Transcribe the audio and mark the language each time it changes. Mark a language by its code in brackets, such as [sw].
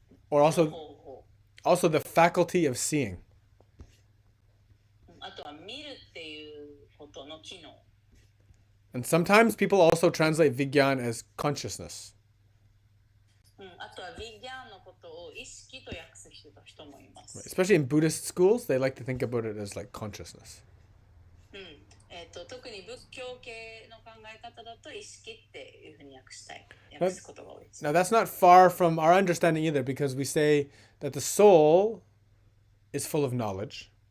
[en] Or also the faculty of seeing. [ja] あとは見るっていうことの機能。 [en] And sometimes people also translate Vigyan as consciousness. [ja] あとはビギャンのことを意識と訳す人もいます。 [en] Especially in Buddhist schools, they like to think about it as like consciousness. [ja] 特に仏教系の考え方だと意識っていうふうに訳すことが多いです。 [en] Now that's not far from our understanding either, because we say that the soul is full of knowledge.